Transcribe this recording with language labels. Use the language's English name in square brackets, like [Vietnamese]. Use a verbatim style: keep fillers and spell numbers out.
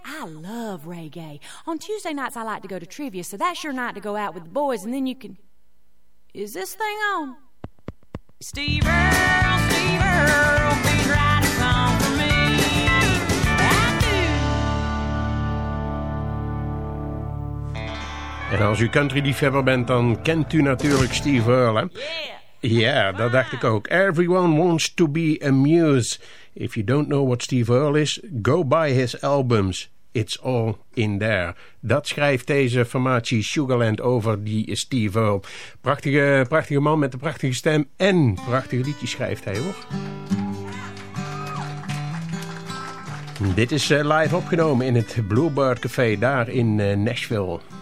[English] I love reggae. On Tuesday nights I like to go to trivia, so that's your night to go out with the boys, and then you can... Is this thing on? Steve Earle, Steve Earle, please write a song for me. I do. [Dutch] En als u country-liefhebber bent, dan kent u natuurlijk Steve Earle, hè? Yeah. Ja, dat dacht ik ook. [English] Everyone wants to be amused. If you don't know what Steve Earle is, go buy his albums. It's all in there. [Dutch] Dat schrijft deze formatie Sugarland over die Steve Earle. Prachtige, prachtige man met een prachtige stem en prachtige liedjes schrijft hij, hoor. Dit is uh, live opgenomen in het Bluebird Café daar in uh, Nashville.